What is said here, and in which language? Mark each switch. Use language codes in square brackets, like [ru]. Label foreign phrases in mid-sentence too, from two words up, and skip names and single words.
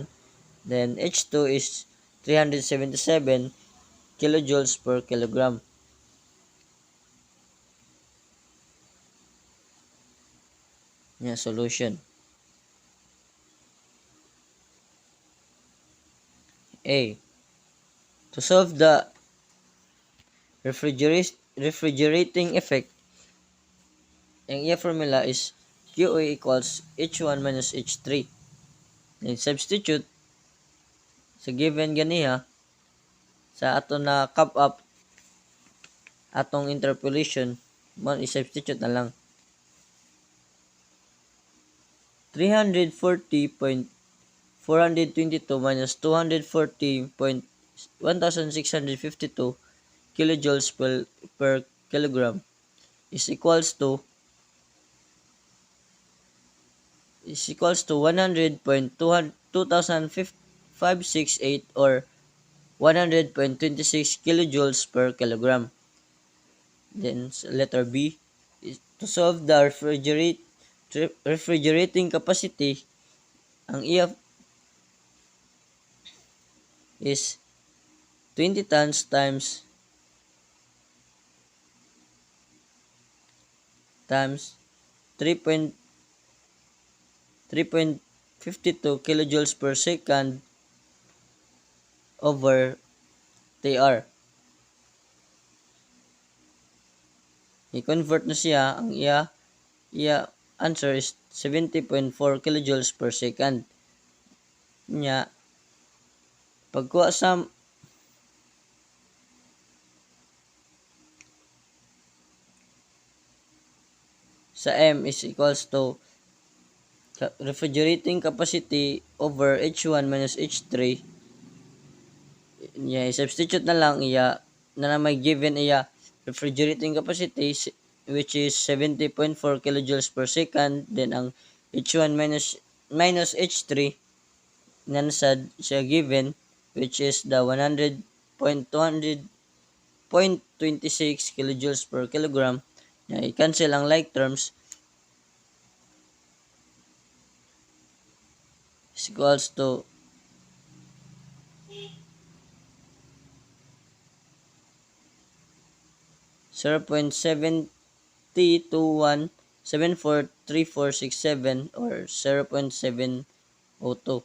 [en] Then, H2 is 377 kilojoules per kilogram. Yeah, solution. A. To solve the refrigerating effect, [ceb] ang iya [en] formula is QA equals H1 minus H3. Then substitute [ceb] sa given ganiha sa ato na cup up atong interpolation, man i-substitute na lang [en] 340.422 minus 240.1652 kilojoules per kilogram is equals to 100.2568 or 100.26 kilojoules per kilogram. Then letter B is to solve the refrigerating capacity, [ceb] ang iya [en] is 20 tons times 3.52 kilojoules per second over TR. [ceb] I-convert na siya, ang iya [en] answer is 70.4 kilojoules per second. [ceb] Nya, pagkuha sa sa [en] M is equals to refrigerating capacity over H1 minus H3. Yeah, substitute [ceb] na lang iya na may [en] given iya refrigerating capacity which is 70.4 kilojoules per second, then ang H1 minus H3 [ceb] na nasad siya [en] given which is the 100.200.26 kilojoules per kilogram. Yeah, i-cancel ang like terms is equals to 0.7021743467 or 0.702.